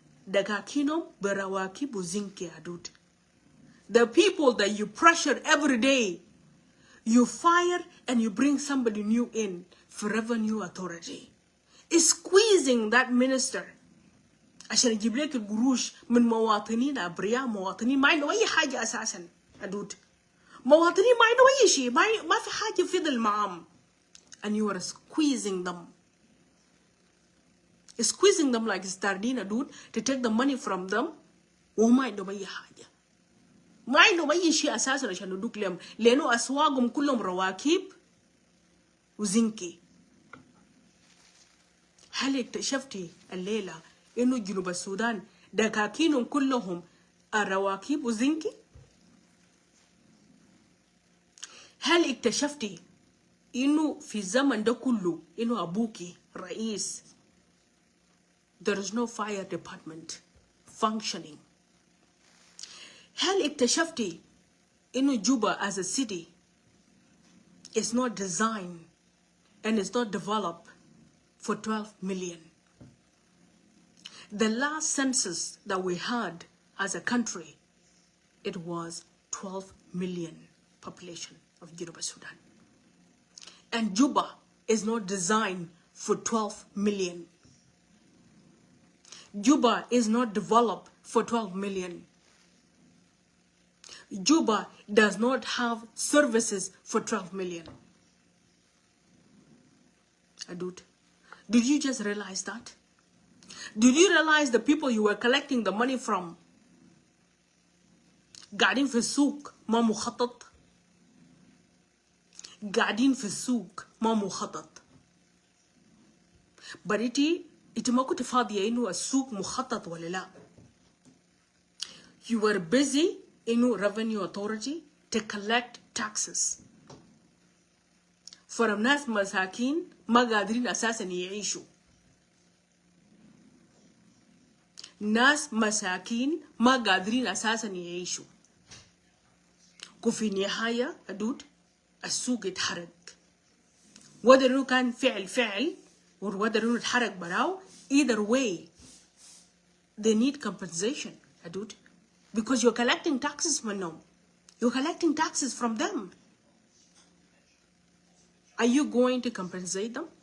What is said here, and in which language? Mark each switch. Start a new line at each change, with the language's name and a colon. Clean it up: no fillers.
Arabic: dagakinom berawaki buzinki Adut,
English: the people that you pressure every day, you fire and you bring somebody new in for revenue authority,
Arabic: is squeezing that minister عشان يجيب لك القروش من مواطنين أبرياء، مواطنين ما عنده أي حاجة أساسا أدود، مواطنين ما عنده أي شيء، ما في حاجة فضل معهم.
English: And you are squeezing them like sardine, dude, to take the money from them.
Arabic: وما عندهم أي حاجة، ما عندهم أي شيء أساسا عشان يدوك لهم، لأنه أسواقهم كلهم رواكيب وزنكي. هل اكتشفتي الليلة إنه جنوب السودان دكاكينهم كلهم رواكيب وزنكي؟ هل اكتشفتي إنه في الزمن ده كله إنه أبوكي رئيس
English: there is no fire department functioning؟
Arabic: هل اكتشفتي إنه
English: Juba as a city is not designed and is not developed for 12 million? The last census that we had as a country, it was 12 million population of Juba, Sudan. And Juba is not designed for 12 million. Juba is not developed for 12 million. Juba does not have services for 12 million. Adut, did you just realize that? Did you realize the people you were collecting the money from
Arabic: قاعدين في السوق ما مخطط؟
English: قاعدين في السوق ما مخطط.
Arabic: But إنت ما كنت فاضية إنه السوق مخطط ولا لا.
English: You were busy إنه revenue authority to collect taxes from
Arabic: ناس مساكين ما قادرين أساسا يعيشوا. ناس مساكين ما قادرين أساسا يعيشوا. وفي النهاية أدود السوق اتحرق.
English: whether
Arabic: إنه كان فعل
English: or whether
Arabic: إنه اتحرق براو,
English: either way they need compensation أدود, because you're collecting taxes منهم. You're collecting taxes from them. Are you going to compensate them?